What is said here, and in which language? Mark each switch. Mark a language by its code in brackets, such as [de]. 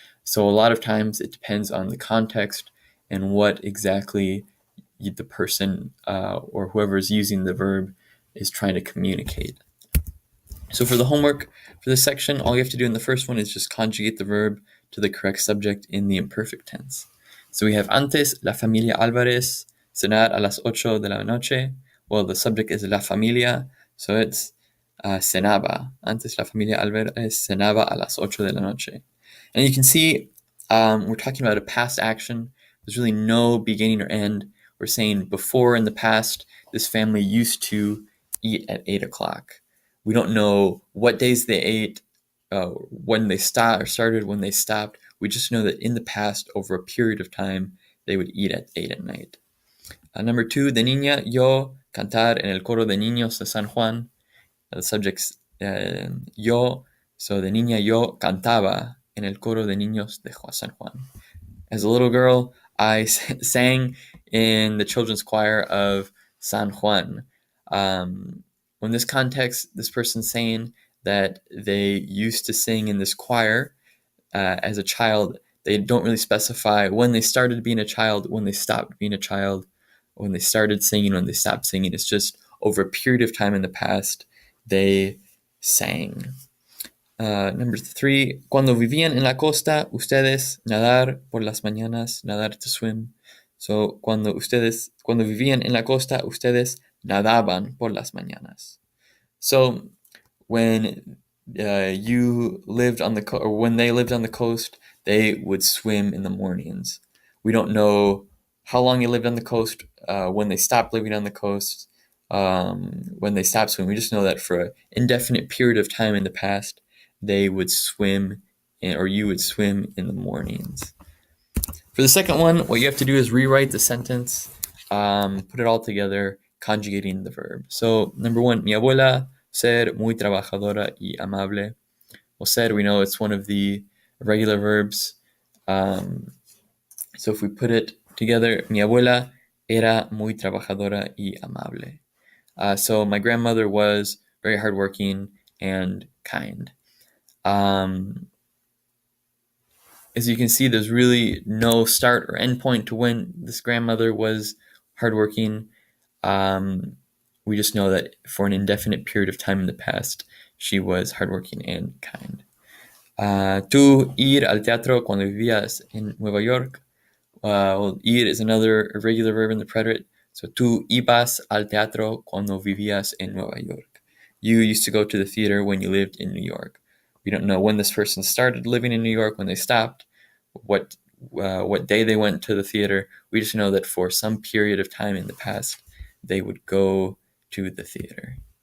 [en] So a lot of times it depends on the context and what exactly the person or whoever is using the verb is trying to communicate. So for the homework for this section, all you have to do in the first one is just conjugate the verb to the correct subject in the imperfect tense. [es] So we have antes la familia Álvarez cenar a las 8 de la noche. [en] Well, the subject is [es] la familia, [en] so it's [es] cenaba. Antes la familia Álvarez cenaba a las 8 de la noche. [en] And you can see we're talking about a past action. There's really no beginning or end. We're saying before in the past, this family used to eat at 8 o'clock. We don't know what days they ate, when they started, when they stopped. We just know that in the past, over a period of time, they would eat at 8 at night. Number 2, [es] de niña yo cantar en el coro de niños de San Juan. [en] The subject's yo, so [es] de niña yo cantaba en el coro de niños de San Juan. [en] As a little girl, I sang in the children's choir of San Juan. In this context, this person's saying that they used to sing in this choir as a child. They don't really specify when they started being a child, when they stopped being a child, when they started singing, when they stopped singing. It's just over a period of time in the past, they sang. Number 3, [es] cuando vivían en la costa, ustedes nadar por las mañanas, nadar [en] to swim. So, [es] cuando vivían en la costa, ustedes nadaban por las mañanas. [en] So, when you lived on the or when they lived on the coast, they would swim in the mornings. We don't know how long they lived on the coast, when they stopped living on the coast, when they stopped swimming. We just know that for an indefinite period of time in the past, they would swim, or you would swim in the mornings. For the second one, what you have to do is rewrite the sentence, put it all together, conjugating the verb. So, number one, [es] mi abuela ser muy trabajadora y amable. [en] Well, ser, we know it's one of the regular verbs. So if we put it together, [es] mi abuela era muy trabajadora y amable. [en] So my grandmother was very hardworking and kind. As you can see, there's really no start or end point to when this grandmother was hardworking. We just know that for an indefinite period of time in the past, she was hardworking and kind. [es] Tú ir al teatro cuando vivías en Nueva York. [en] Well, ir is another irregular verb in the preterite. So [es] tú ibas al teatro cuando vivías en Nueva York. [en] You used to go to the theater when you lived in New York. We don't know when this person started living in New York, when they stopped, what day they went to the theater. We just know that for some period of time in the past, they would go to the theater.